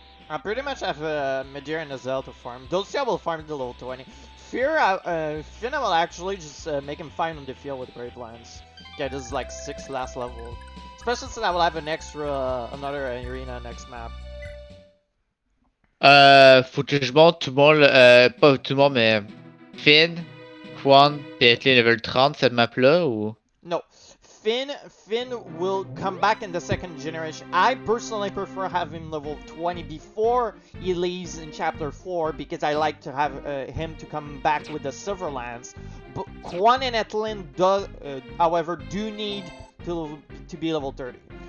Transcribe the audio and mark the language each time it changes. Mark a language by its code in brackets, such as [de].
[en] I pretty much have Midir and Azel to farm. Those two I will farm to level 20. Finn I will actually just make him fine on the field with Great Lance. Yeah, this is like 6 last level. Especially since I will have an extra, another arena next map. [fr] Faut que je monte tout le monde, pas tout le monde, mais Finn, Quan, pis avec les level 30 cette map là ou? [en] No, Finn will come back in the second generation. I personally prefer having level 20 before he leaves in chapter 4 because I like to have him to come back with the Silver Lance. But Quan and Etlin however, do need to be level 30.